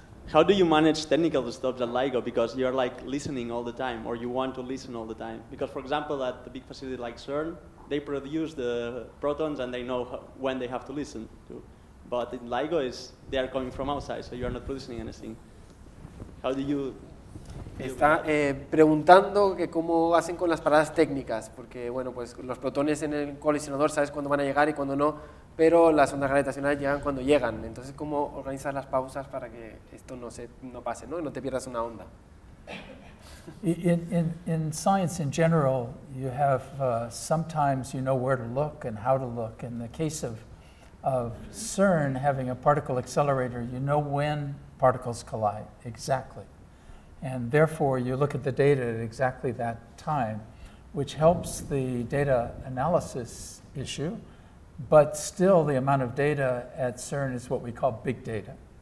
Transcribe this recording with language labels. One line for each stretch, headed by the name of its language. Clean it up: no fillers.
English: How do you manage technical stuff at LIGO? Because you're like listening all the time, or you want to listen all the time. Because, for example, at the big facility like CERN, they produce the protons and they know when they have to listen to. But in LIGO, they are coming from outside, so you're not producing anything. How do you...
Spanish: Está preguntando que cómo hacen con las paradas técnicas, porque bueno, pues los protones en el colisionador sabes cuándo van a llegar y cuándo no, pero las ondas gravitacionales llegan cuando llegan. Entonces, ¿cómo organizas las pausas para que esto no pase, ¿no? Y no te pierdas una onda?
English: In science in general, you have sometimes you know where to look and how to look. In the case of CERN having a particle accelerator, you know when particles collide, exactly. And therefore, you look at the data at exactly that time, which helps the data analysis issue, but still the amount of data at CERN is what we call big data.